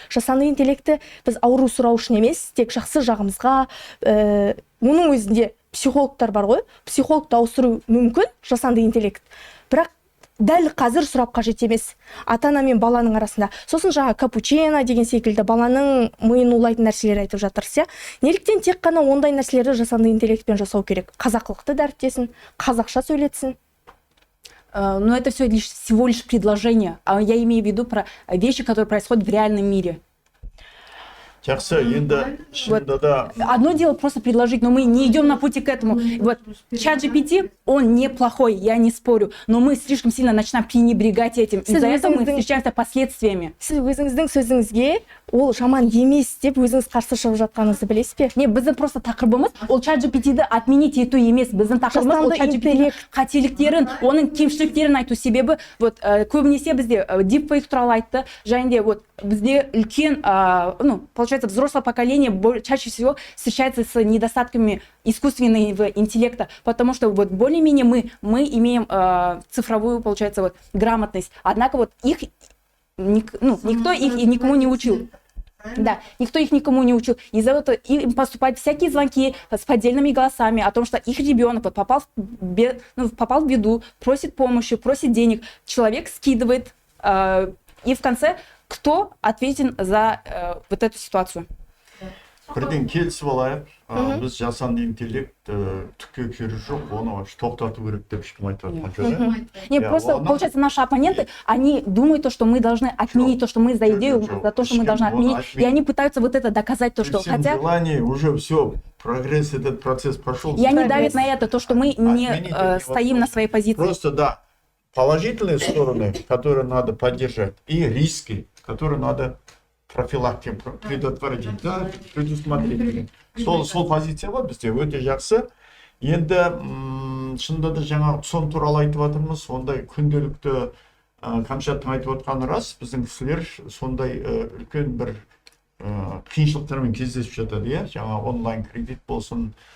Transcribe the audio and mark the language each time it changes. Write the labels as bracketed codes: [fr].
[kk] Жасанды интеллекті біз ауру сұрау үшін емес, тек жақсы жағымызға, оның өзінде психологтар бар ғой, психологты ауыстыру мүмкін жасанды интеллект. Бірақ дәл қазір сұрап қажет емес. Ата-ана мен баланың арасында. Сосын жаңа капучино деген секілді баланың миын улайтын нәрселер айтып жатырсыз, иә. Неліктен тек қана ондай нәрселерді жасанды интеллектпен жасау керек? Қазақылықты дәріптесін, қазақша сөйлетсін. [ru] Но это всего лишь предложение. А я имею в виду про вещи, которые происходят в реальном мире. [kk] Жақсы, енді шынында да... [ru] Одно дело просто предложить, но мы не идем на пути к этому. Вот чат GPT, он неплохой, я не спорю, но мы слишком сильно начинаем пренебрегать этим. Из-за этого мы встречаемся последствиями. [kk] Сіз өзіңіздің сөзіңізге ол жаман емес деп өзіңіз қарсы шығып жатқаныңызды білесіз бе? Не, біздің просто тақырыбымыз ол чат GPT-ді отменить ету емес. Біздің тақырыбымыз ол чат GPT-дің қателіктерін, оның кемшіліктерін айту. Себебі вот көбінесе бізде дипфейк туралы айтты, және де вот бізде үлкен, [ru] получается, взрослое поколение чаще всего встречается с недостатками искусственного интеллекта, потому что вот более-менее мы имеем цифровую, получается, вот грамотность. Однако вот их никто их и никому не учил. Да, никто их никому не учил. Из-за этого им поступают всякие звонки с поддельными голосами о том, что их ребенок вот попал в беду, просит помощи, просит денег. Человек скидывает, и в конце кто ответен за вот эту ситуацию? [kk] Бірден келісіп алайық, біз жасанды интеллект түкке керегі жоқ, оны тоқтату керек деп ешкім айтып жатқан жоқ. [ru] Нет, просто, получается, наши оппоненты, они думают то, что мы должны отменить, то, что мы за идею, за то, что мы должны отменить, и они пытаются вот это доказать, то, что хотя... желание, уже все, прогресс, этот процесс прошел. И они давят на это, то, что мы не стоим на своей позиции. Просто, да, положительные стороны, которые надо поддержать, и риски, которые надо профилактика, предотвратить, да, предусмотреть. [kk] Сол позиция бар бізде өте жақсы. Енді шынында да жаңа сон туралы айтып жатырмыз, сондай күнделікті Камчаттың айтып отқаны рас, біздің кісілер сондай үлкен бір қиыншылықтармен кездесіп жатады, иә, жаңа онлайн кредит болсын.